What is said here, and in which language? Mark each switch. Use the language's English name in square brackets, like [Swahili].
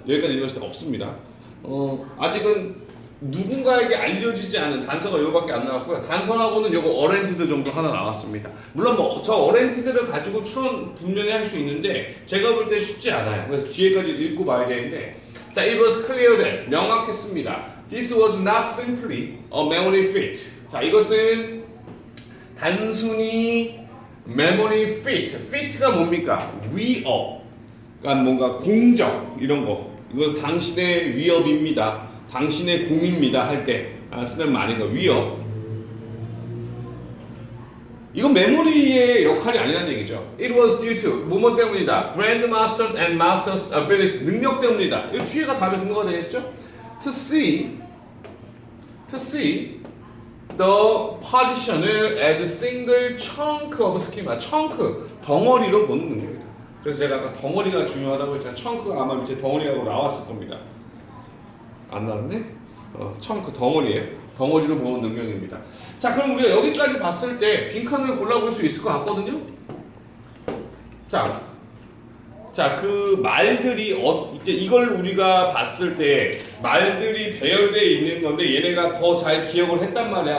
[Korean] 여기까지 읽었을 때 없습니다. 아직은 누군가에게 알려지지 않은 단서가 이거밖에 안 나왔고요. 단서하고는 요거 어렌지드 정도 하나 나왔습니다. 물론 뭐 저 어렌지드를 가지고 추론 분명히 할 수 있는데 제가 볼 때 쉽지 않아요. 그래서 뒤에까지 읽고 봐야 되는데, 자, [English] it was clear that, [Korean] 명확했습니다. [English] This was not simply a memory fit. [Korean] 자, 이것은 단순히 [English] memory fit. [Korean] fit가 뭡니까? 위협. 그러니까 뭔가 공적 이런 거. 이것은 당신의 위협입니다. 당신의 공입니다 할 때 쓰는 말인가, 위협. 이건 메모리의 역할이 아니라는 얘기죠. [English] It was due to, [Korean] 뭐뭐 때문이다. [English] Grandmaster and Master's ability, [Korean] 능력 때문이다. 이 뒤에가 답의 근거가 되겠죠. [English] To see the position을 as single chunk of schema, chunk, [Korean] 덩어리로 보는 능력이다. 그래서 제가 아까 덩어리가 중요하다고 했잖아요. chun크가 아마 밑에 덩어리라고 나왔을 겁니다. 안 나왔네? chunk, 덩어리예요. 덩어리로 보는 능력입니다. 자, 그럼 우리가 여기까지 봤을 때 빈칸을 골라볼 수 있을 것 같거든요. 자, 그 말들이 이제 이걸 우리가 봤을 때 말들이 배열되어 있는 건데 얘네가 더 잘 기억을 했단 말이야.